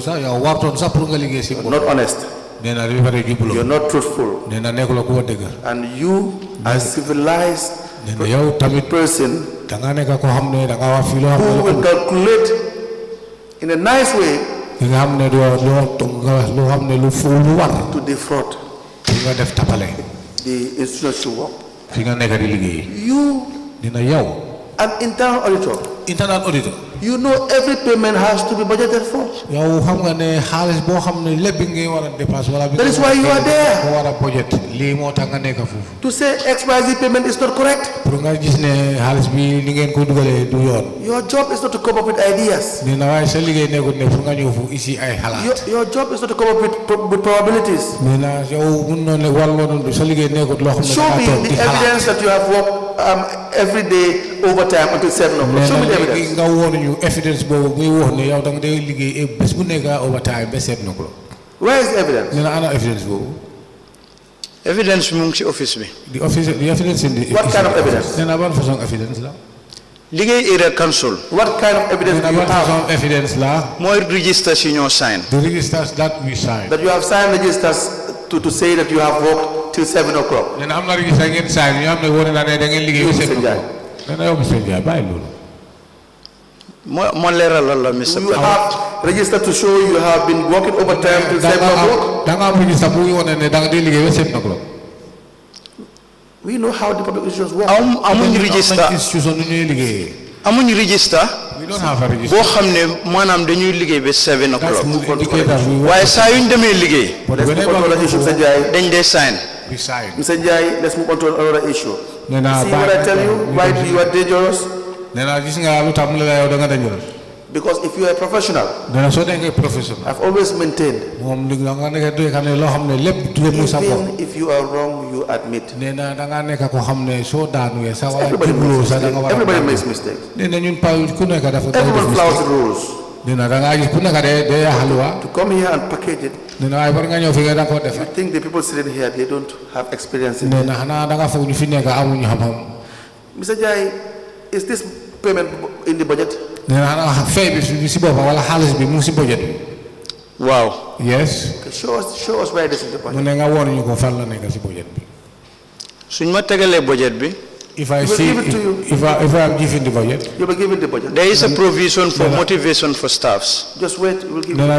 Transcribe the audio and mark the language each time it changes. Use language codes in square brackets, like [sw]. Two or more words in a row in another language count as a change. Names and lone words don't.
[en] Not honest. You are not truthful. And you are civilized person who will calculate in a nice way to defraud. [wo] nga def tapale [en] the institution should work. [wo] fi nga nekk di liggéey [en] You, [wo] dina yow [en] an internal auditor, internal auditor you know every payment has to be budgeted for. [wo] yow xam nga ne xaalis boo xam ne lépp bi ngay war a dépasse wala bi [en] That is why you are there. [wo] ko war a budget lii moo tax nga nekk foofu [en] To say XYZ payment is not correct. [wo] pour nga gis ne xaalis bi li ngeen ko dugalee du yoon [en] Your job is not to come up with ideas. [wo] nee na waaye sa liggéey nekkul ne pour nga ñëw fu ici ay xalaat [en] Your job is not to come up with probabilities. [wo] nee na yow mun noonu ne warloo sa liggéey nekkul loo xam ne [en] Show me [wo] toog [en] the [wo] di xalaat [en] evidence that you have worked every day overtime until 7 o'clock. Show me the evidence. [wo] nga woon ñu evidence boobu muy wax ne yow da nga day liggéey bés bu nekk overtime ba 7 o'clock [en] Where is the evidence? [wo] nee na ana evidence boobu Evidence mu ngi ci office bi. [en] the evidence in the What kind of evidence? [wo] nee na ban façon evidence la liggéey [en] area council. What kind of evidence [wo] nee [en] do [wo] na [en] you [wo] ban façon [en] have? [wo] evidence la mooy register si ñoo sign. [en] the registers that we sign That you have signed registers to say that you have worked till 7 o'clock. [wo] nee na am na register ngeen sign ñu am ne wone na ne da ngeen liggéey ba 7 o'clock nee na yow monsieur Ndiaye bàyyi loolu moo leeralal la Mr. [en] You have registered to show you have been working overtime till 7 o'clock. [wo] da nga am register bu wone ne da nga day liggéey ba 7 o'clock [en] We know how the public issues work. [wo] amuñ register institution nu ñuy liggéeyee amuñ register [en] we don't have a register [wo] boo xam ne maanaam dañuy liggéey ba 7 [en] that's o'clock. the indicator we work [wo] waaye saa yuñ demee liggéey [en] but Let's move on to whenever another issue, we Mr. go, Njai. [wo] dañ dee sign. [en] we sign Mr. Njai, let's move on to another issue. [wo] nee na [en] See what I tell you? Why you are dangerous? [wo] nee na gis nga lu tax mu la yow da nga dangerous [en] Because if you are a professional, [wo] nee na soo nekkee professionnel [en] I've always maintained, [wo] moom li nga nekk doy xam ne loo xam ne lépp du mu sa bopp [en] even if you are wrong, you admit. [wo] nee na da ngaa nekk ko xam ne soo daanuwee sa wala [en] Everybody [wo] jubloo [en] makes [wo] sa da nga war [en] mistakes. [wo] a [en] Everybody makes mistakes. [wo] nee na ñun pa ku nekk dafa [en] Everyone flouts the rules. [wo] nee na da ngaa gis ku nekk de xaluwa [en] To come here and package it, [wo] nee na waaye war nga ñëw fi nga da nga koo defar [en] I think the people sitting here, they don't have experience in [wo] nee [en] it. [wo] na xanaa da nga foog ñu fi nekk amuñu xam-xam [en] Mr. Njai, is this payment in the budget? [wo] nee na xanaa fay bi si boppam wala xaalis bi mu ngi si budget bi waaw. [en] yes Okay, show us where it is in the [wo] mu [en] budget. [wo] ne nga woon ñu ko fan la nekk si budget bi suñ ma tegalee budget bi. [en] if I We will see give it to you. if I am given the budget You'll be given the budget. there is a provision for motivation for staffs. Just wait, we'll give [wo] nee [en] you.